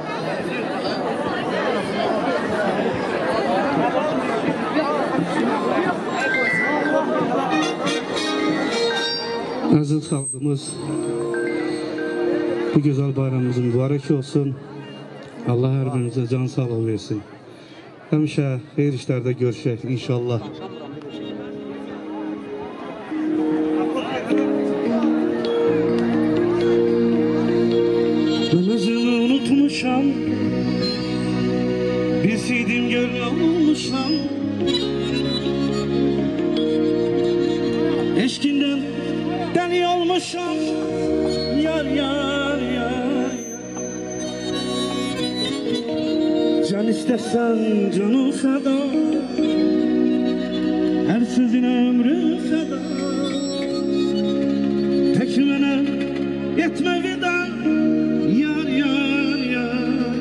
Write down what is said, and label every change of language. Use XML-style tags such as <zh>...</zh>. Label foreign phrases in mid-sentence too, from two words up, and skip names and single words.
<tr>Aziz halkımız, bu güzel bayramımız mübarek olsun. Allah her birimize can sağlığı versin.</tr> <az>Həmişə xeyir işlərdə görüşək inşallah. Ben özümü unutmuşam, bilseydim gönül olmuşam. Eşkinden deli olmuşam, yar yar yar.</az> <tr>Can istersen canı feda, her sözüne ömrü feda.</tr> <az>Tek mene yetme vida, yar yar yar.</az>